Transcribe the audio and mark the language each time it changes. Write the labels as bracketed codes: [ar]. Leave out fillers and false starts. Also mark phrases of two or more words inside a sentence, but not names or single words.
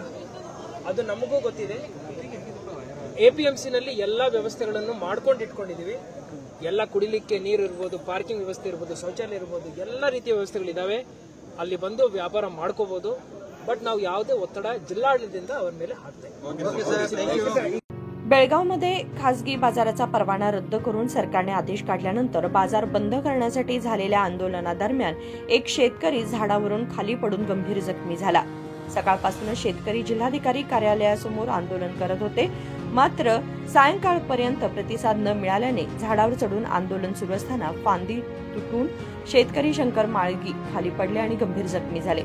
[kn] ಅದು ನಮಗೂ ಗೊತ್ತಿದೆ. APMCನಲ್ಲಿ ಎಲ್ಲ ವ್ಯವಸ್ಥೆಗಳನ್ನು ಮಾಡ್ಕೊಂಡು ಇಟ್ಕೊಂಡಿದೀವಿ. ಎಲ್ಲ ಕುಡಿಲಿಕ್ಕೆ ನೀರು ಇರ್ಬೋದು, ಪಾರ್ಕಿಂಗ್ ವ್ಯವಸ್ಥೆ ಇರ್ಬೋದು, ಶೌಚಾಲಯ ಇರ್ಬೋದು, ಎಲ್ಲ ರೀತಿಯ ವ್ಯವಸ್ಥೆಗಳಿದಾವೆ. ಅಲ್ಲಿ ಬಂದು ವ್ಯಾಪಾರ ಮಾಡ್ಕೋಬಹುದು. ಬಟ್ ನಾವು ಯಾವುದೇ ಒತ್ತಡ ಜಿಲ್ಲಾಡಳಿತದಿಂದ ಅವ್ರ ಮೇಲೆ ಹಾಕ್ತೇವೆ. [mr] बेळगावमध्ये खासगी बाजाराचा परवाना रद्द करून सरकारने आदेश काढल्यानंतर बाजार बंद करण्यासाठी झालेल्या आंदोलनादरम्यान एक शेतकरी झाडावरून खाली पडून गंभीर जखमी झाला. सकाळपासूनच शेतकरी जिल्हाधिकारी कार्यालयासमोर आंदोलन करत होते. मात्र सायंकाळपर्यंत प्रतिसाद न मिळाल्याने झाडावर चढून आंदोलन सुरू असताना फांदी तुटून शेतकरी शंकर माळगी खाली पडले आणि गंभीर जखमी झाले.